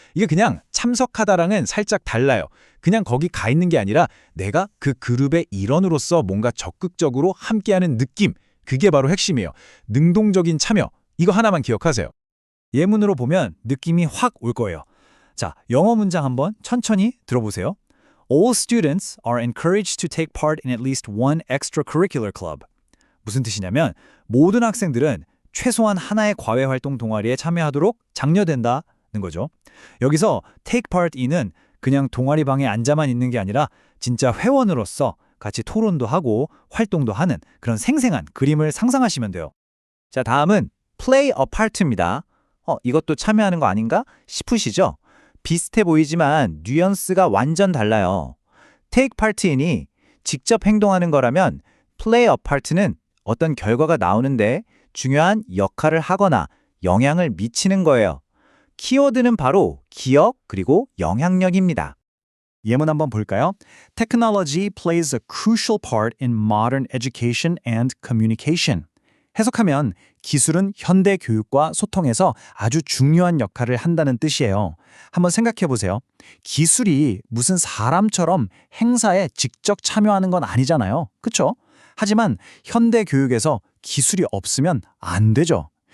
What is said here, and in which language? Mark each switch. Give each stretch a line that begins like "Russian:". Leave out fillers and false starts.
Korean: 이게 그냥 참석하다랑은 살짝 달라요. 그냥 거기 가 있는 게 아니라 내가 그 그룹의 일원으로서 뭔가 적극적으로 함께하는 느낌. 그게 바로 핵심이에요. 능동적인 참여. 이거 하나만 기억하세요. 예문으로 보면 느낌이 확 올 거예요. 자, 영어 문장 한번 천천히 들어보세요.
English: All students are encouraged to take part in at least one extracurricular club.
Korean: 무슨 뜻이냐면 모든 학생들은 최소한 하나의 과외활동 동아리에 참여하도록 장려된다는 거죠. 여기서 take part in은 그냥 동아리 방에 앉아만 있는 게 아니라 진짜 회원으로서 같이 토론도 하고 활동도 하는 그런 생생한 그림을 상상하시면 돼요. 자, 다음은 play a part입니다. 이것도 참여하는 거 아닌가 싶으시죠? 비슷해 보이지만 뉘앙스가 완전 달라요. take part in이 직접 행동하는 거라면 play a part는 어떤 결과가 나오는데 중요한 역할을 하거나 영향을 미치는 거예요. 키워드는 바로 기억 그리고 영향력입니다. 예문 한번 볼까요?
English: Technology plays a crucial part in modern education and communication.
Korean: 해석하면 기술은 현대 교육과 소통에서 아주 중요한 역할을 한다는 뜻이에요. 한번 생각해 보세요. 기술이 무슨 사람처럼 행사에 직접 참여하는 건 아니잖아요. 그렇죠? 하지만 현대 교육에서 기술이 없으면 안 되죠.